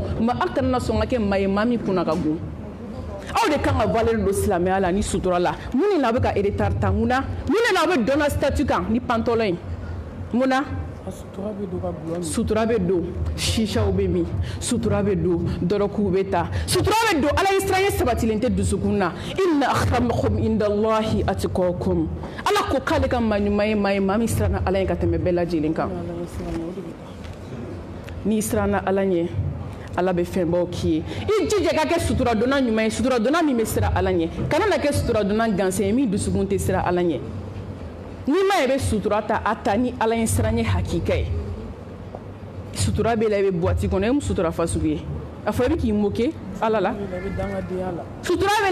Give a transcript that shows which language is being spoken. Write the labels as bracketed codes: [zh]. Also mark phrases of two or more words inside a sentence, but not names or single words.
[bm] ka kɛ maa ye maa min kunna ka gon aw de kan ka valeur don silamɛya la ni sutura la mun de la a bɛ ka retard ta mun de la a bɛ dɔnna statut kan ni pantalon ye mun na sutura bɛ don shishaw bɛ min sutura bɛ don dɔrɔkuw bɛ ta sutura bɛ don Ala ye siranya sabatilen tɛ dusukun na [ar] إن أكرمكم عند الله أتقاكم [bm] Ala ko k'ale ka maa ɲuman ye maa ye maa min siranna Ala ɲɛ ka tɛmɛ bɛɛ lajɛlen kan n'i siranna Ala ɲɛ Ala bɛ fɛnbaw k'i ye i jija ka kɛ sutura donna ɲuman ye sutura donna min bɛ siran Ala ɲɛ kana na kɛ sutura donna gansan ye min dusukun tɛ siran Ala ɲɛ n'i ma ye bɛ sutura ta a ta ni Ala ye siranɲɛ hakika ye sutura bɛ la i bɛ boîte kɔnɔ e mu sutura fa sugu ye a fɔ i bɛ k'i moquer Ala la sutura bɛ